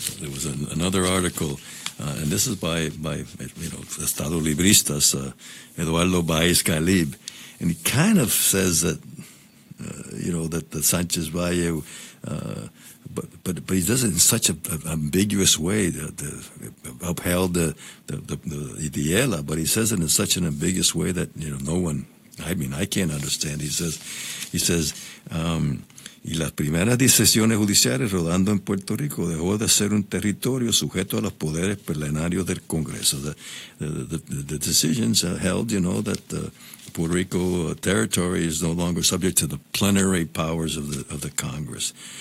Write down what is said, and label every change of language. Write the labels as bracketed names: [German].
[English] was another article, and this is by Estado Libristas, Eduardo Baez Galib, and he kind of says that, that the Sanchez Valle, but he does it in such an ambiguous way, upheld the ELA, but he says it in such an ambiguous way that, no one, I can't understand. He says, [Spanish] Y las primeras decisiones judiciales rodando en Puerto Rico dejó de ser un territorio sujeto a los poderes plenarios del Congreso. [English] The decisions held, you know, that the Puerto Rico territory is no longer subject to the plenary powers of the Congress.